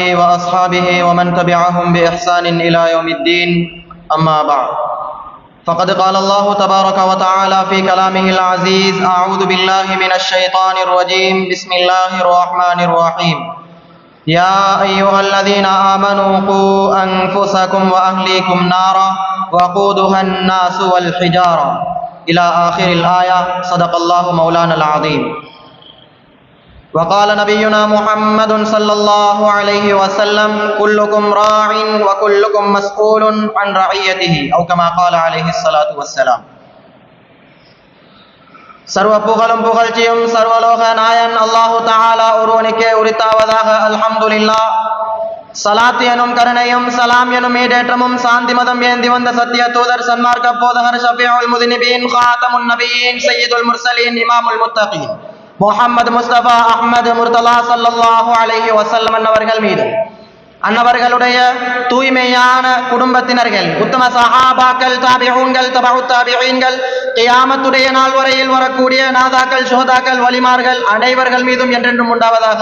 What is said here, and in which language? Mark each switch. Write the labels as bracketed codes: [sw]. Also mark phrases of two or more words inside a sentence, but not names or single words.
[ar] وأصحابه ومن تبعهم بإحسان إلى يوم الدين أما بعد فقد قال الله تبارك وتعالى في كلامه العزيز أعوذ بالله من الشيطان الرجيم بسم الله الرحمن الرحيم يا أيها الذين آمنوا قوا أنفسكم وأهليكم نارا وقودها الناس والحجارة إلى آخر الآية صدق الله مولانا العظيم وقال نبينا محمد صلى الله عليه وسلم كلكم راع وكلكم مسؤول عن رعيته أو كما قال عليه الصلاة والسلام [ta] சர்வ புகழும் புகழ்ச்சியும் சர்வலோக நாயன் அல்லாஹு தஆலா ஒருவனுக்கே உரித்தாவதாக. அல்ஹம்துலில்லாஹ். சலாத் எனும் கருணையும் சலாம் எனும் ஈடேற்றமும் சாந்தி மதம் ஏந்தி வந்த சத்திய தூதர் சன்மார்க்க போதகர் [ar] شفيع المذنبين خاتم النبيين سيد المرسلين إمام المتقين [ta] முஹம்மது முஸ்தபா அஹ்மது முர்தலா [ar] صلى الله عليه وسلم [ta] அன்னவர்கள் மீது அன்னவர்களுடைய தூய்மையான குடும்பத்தினர்கள் உத்தம சஹாபாக்கள் தாபிஊன்கள் தபஉத் தாபிஈன்கள் கியாமத்துடைய நாள் வரையில் வரக்கூடிய நாதாக்கள் ஷுஹதாக்கள் வலிமார்கள் அனைவர்கள் மீதும் என்றென்றும் உண்டாவதாக.